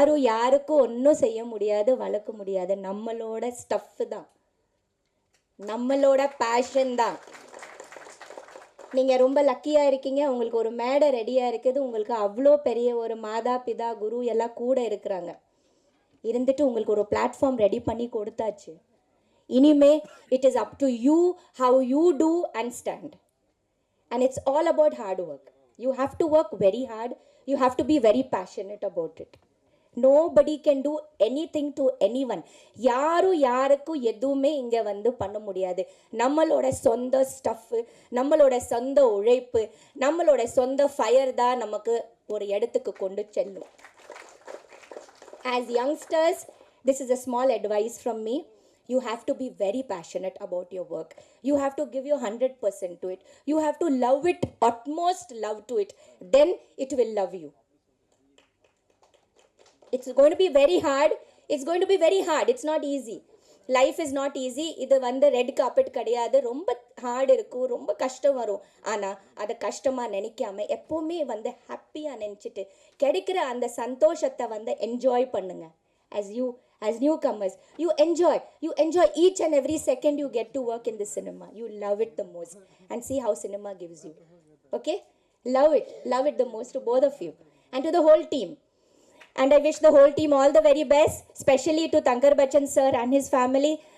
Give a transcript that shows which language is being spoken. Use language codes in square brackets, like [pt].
[ta] யாருக்கும் ஒன்றும் செய்ய முடியாது, வளர்க்க முடியாது. நம்மளோட ஸ்டஃப் தான், நம்மளோட பேஷன் தான். நீங்கள் ரொம்ப லக்கியாக இருக்கீங்க. உங்களுக்கு ஒரு மேடை ரெடியாக இருக்குது. உங்களுக்கு அவ்வளோ பெரிய ஒரு மாதா பிதா குரு எல்லாம் கூட இருக்கிறாங்க. இருந்துட்டு உங்களுக்கு ஒரு பிளாட்ஃபார்ம் ரெடி பண்ணி கொடுத்தாச்சு. [en] இனிமே it is up to you how you do and stand, and it's all about hard work. You have to work very hard. You have to be very passionate about it. Nobody can do anything to anyone. [ta] யாருக்கும் எதுவுமே இங்கே வந்து பண்ண முடியாது. நம்மளோட சொந்த stuff, நம்மளோட சொந்த உழைப்பு, நம்மளோட சொந்த ஃபயர் தான் நமக்கு ஒரு இடத்துக்கு கொண்டு செல்லும். [en] As youngsters, this is a small advice from me. You have to be very passionate about your work. You have to give your 100% to it. You have to love it, utmost love to it. Then it will love you. It's going to be very hard. It's not easy. Life is not easy. [ta] இது வந்து red carpet கிடையாது. ரொம்ப heart இருக்கும், ரொம்ப கஷ்டம் வரும். ஆனால் அதை கஷ்டமாக நினைக்காம எப்போவுமே வந்து ஹாப்பியாக நினச்சிட்டு கிடைக்கிற அந்த சந்தோஷத்தை வந்து என்ஜாய் பண்ணுங்க. [en] As newcomers, you enjoy each and every second you get to work in the cinema. You love it the most, and see how cinema gives you. Okay, love it the most, to both of you and to the whole team. And I wish the whole team all the very best, especially to Tankar Bachchan sir and his family.